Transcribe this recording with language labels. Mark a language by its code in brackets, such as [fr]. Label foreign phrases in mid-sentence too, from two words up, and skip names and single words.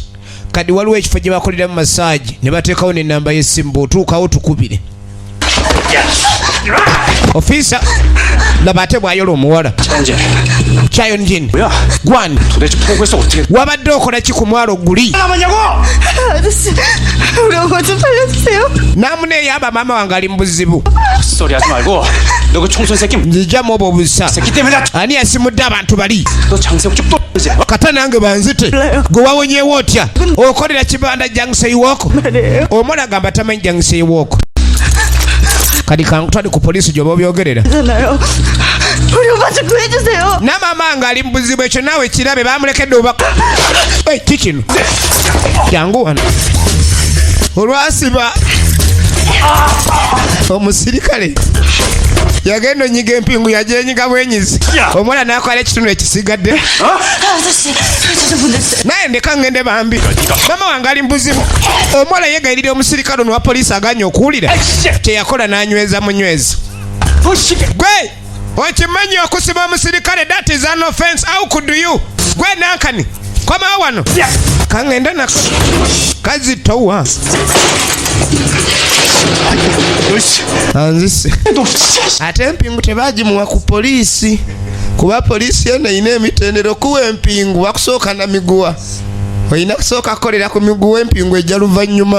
[lg] Kadi waliwo ekifo gye bakoleramu massage ne bateekawo n'ennamba y'essimu bw'otuukawo tukubire. Officer laba ate bw'ayola omuwala. Chayon Jin. Gwani. Wabadde okola ki ku mwalo guli? [ko] 아저씨, 우리 엄마 좀 살려주세요. [lg] Namuneeyamba maama wange ali mu buzibu. [ko] 헛소리 하지 말고 너 그 총선 새끼 [lg] Nzijjamu obwo obusa. [ko] 새끼 때문에 [lg] Ani yasimudde abantu bali? [ko] 너 장세욱 좀 또. [lg] Kata nange banzite. Gwe wawonyeewo otya? Okolera kibanda Jangsei Walk? Omwana agamba tamanyi Jangsei Walk. Kadi kankutwale ku poliisi gy'oba obyogerera. [ko] 괜찮아요. 우리 엄마 좀 구해주세요. [lg] Na maama nga ali mu buzibu ekyo naawe kirabe bamulekedde obubaka. Kikino. Jangu wano. Olwasiba omusirikale yagenda onyiga empingu yajenyiga bwenyizi. Omwana n'akola ekitundu ekisigadde. [ko] 아저씨, 좀 보내주세요. [lg] Naye ndeka ngende bambi. Maama wange ali mu buzibu. Omuwala yeegayirira omusirikale ono wa poliisi aganye okuwulira. Kyeyakola n'anyweza munyweza. Gwe okimanyi okusiba omusirikale, [en] that is an offense. How could you? [lg] Gwe nankani komawo wano kangende nako kazitowa anzise ate empingu tebagimuwa ku poliisi kuba poliisi yena ina emitendero kuwa empingu bakusooka na miguwa olina kusooka kukolera ku miguwa empingu ejja luvannyuma.